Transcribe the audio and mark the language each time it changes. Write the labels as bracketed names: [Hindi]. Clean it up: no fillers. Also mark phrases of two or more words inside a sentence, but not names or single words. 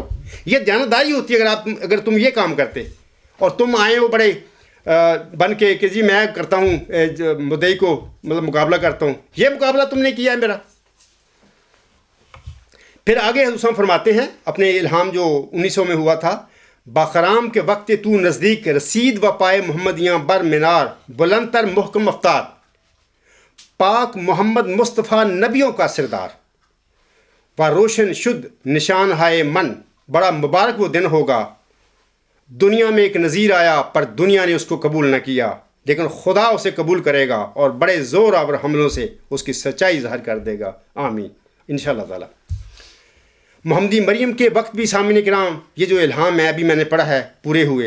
[Urdu] یہ دیانتداری ہوتی ہے اگر تم یہ کام کرتے. اور تم آئے ہو بڑے بن کے کہ جی میں کرتا ہوں مدعی کو مطلب مقابلہ کرتا ہوں. یہ مقابلہ تم نے کیا ہے میرا. پھر آگے حضور فرماتے ہیں اپنے الہام جو 1900 میں ہوا تھا، [Persian] باخرام کے وقت تو نزدیک رسید و پائے محمدیاں بر مینار بلند تر محکم افطار، [Urdu] پاک محمد مصطفیٰ نبیوں کا سردار، [Persian] و روشن شد نشان ہائے من، [Urdu] بڑا مبارک وہ دن ہوگا. دنیا میں ایک نذیر آیا پر دنیا نے اس کو قبول نہ کیا، لیکن خدا اسے قبول کرے گا اور بڑے زور آور حملوں سے اس کی سچائی ظاہر کر دے گا. آمین انشاءاللہ تعالی. محمدی مریم کے وقت بھی سامعین کرام یہ جو الہام ہے ابھی میں نے پڑھا ہے پورے ہوئے.